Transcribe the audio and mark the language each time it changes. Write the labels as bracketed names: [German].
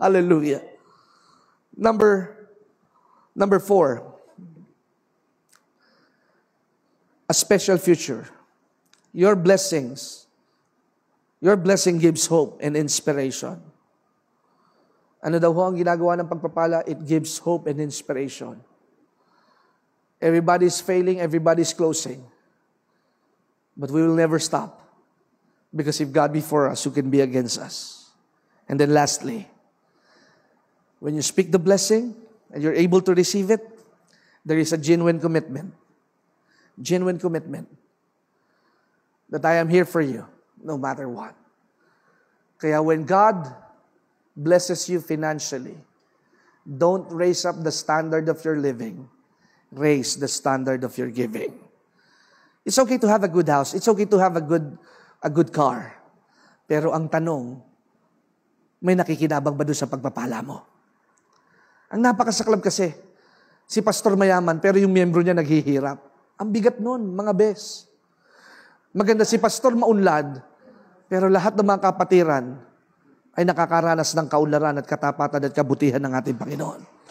[English] Hallelujah. Number 4. A special future. Your blessing gives hope and inspiration. [Filipino] Ano daw ho ang ginagawa ng pagpapala? [English] It gives hope and inspiration. Everybody's failing, everybody's closing. But we will never stop. Because if God be for us, who can be against us? And then lastly, when you speak the blessing and you're able to receive it, there is a genuine commitment. Genuine commitment. That I am here for you. No matter what. Kaya when God blesses you financially, don't raise up the standard of your living. Raise the standard of your giving. It's okay to have a good house. It's okay to have a good car. [Filipino] Pero ang tanong, may nakikinabang ba doon sa pagpapala mo? Ang napakasaklab kasi, si pastor mayaman, pero yung miyembro niya naghihirap. Ang bigat nun, mga bes. Maganda si pastor maunlad, pero lahat ng mga kapatiran ay nakakaranas ng kaunlaran at katapatan at kabutihan ng ating Panginoon.